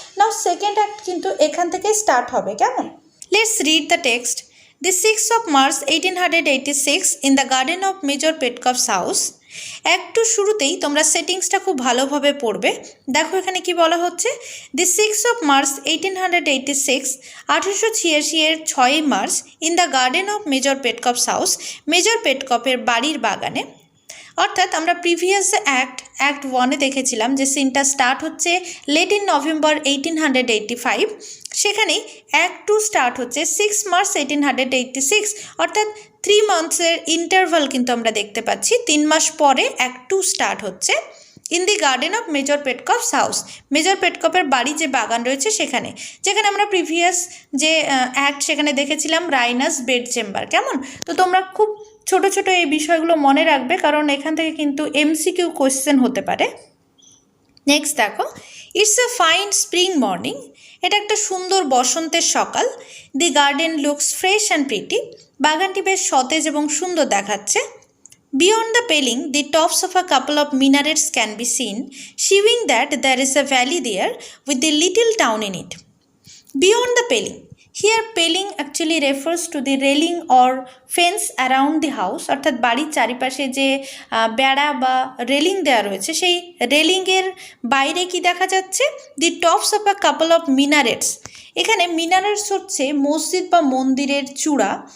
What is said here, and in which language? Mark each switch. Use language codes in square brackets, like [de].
[bn] নাও second act কিন্তু এখান থেকেই স্টার্ট হবে, কেমন? [en] Let's read the text. The 6th of March 1886 in the garden of Major Petkoff's house. [bn] একটু শুরুতেই তোমরা সেটিংসটা খুব ভালোভাবে পড়বে। দেখো এখানে কি বলা হচ্ছে, [en] the 6th of March 1886, [bn] 1886 এর 6ই March, [en] in the garden of Major Petkoff's house, [bn] major পেটকফের বাড়ির বাগানে। অর্থাৎ আমরা প্রিভিয়াস অ্যাক্ট 1-এ দেখেছিলাম যে সিনটা স্টার্ট হচ্ছে [en] late in November 1885, [bn] সেখানেই অ্যাক্ট 2 স্টার্ট হচ্ছে 6 মার্চ 1886, অর্থাৎ 3 মান্থসের ইন্টারভাল কিন্তু আমরা দেখতে পাচ্ছি। 3 মাস পরে অ্যাক্ট 2 স্টার্ট হচ্ছে [en] in the garden of Major Petkoff's house, [bn] major পেটকফের বাড়ি যে বাগান রয়েছে সেখানে, যেখানে আমরা প্রিভিয়াস যে অ্যাক্ট সেখানে দেখেছিলাম রাইনাস বেড চেম্বার, কেমন? তো তোমরা খুব ছোট ছোট এই বিষয়গুলো মনে রাখবে, কারণ এখান থেকে কিন্তু এমসিকিউ কোয়েশ্চেন হতে পারে। নেক্সট দেখো, [en] it's a fine spring morning, [bn] এটা একটা সুন্দর বসন্তের সকাল। [en] the garden looks fresh and pretty, [bn] বাগানটি বেশ সতেজ এবং সুন্দর দেখাচ্ছে। [en] Beyond the paling, the tops of a couple of minarets can be seen, showing that there is a valley there with a little town in it. Beyond the paling. Here paling actually refers to the railing or fence around the house, [bn] অর্থাৎ বাড়ির চারিপাশে যে বেড়া বা railing দেওয়া রয়েছে, সেই রেলিংয়ের বাইরে কি দেখা যাচ্ছে? [en] The tops of a couple of minarets. [bn] এখানে মিনারেটস হচ্ছে মসজিদ বা মন্দিরের চূড়া।